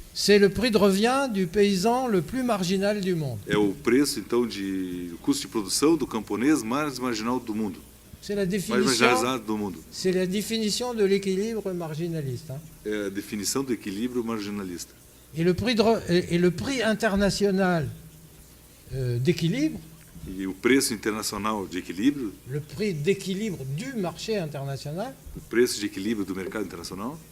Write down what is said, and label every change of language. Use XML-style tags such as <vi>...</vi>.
<fr>c'est le prix de revient du paysan le plus marginal du monde.</fr> <pt>é o preço então o custo de produção do camponês mais marginal do mundo,</pt> <fr>C'est la</fr> <pt>mais</pt> <fr>définition,</fr> <pt>marginalizado do mundo.</pt> <fr>c'est la définition de l'équilibre marginaliste.</fr> <pt>É a definição do equilíbrio marginalista.</pt> <fr>Et le prix international d'équilibre,</fr> <pt>E o preço internacional de equilíbrio,</pt> <fr>le prix d'équilibre du marché international,</fr> <pt>o preço de equilíbrio do mercado internacional,</pt>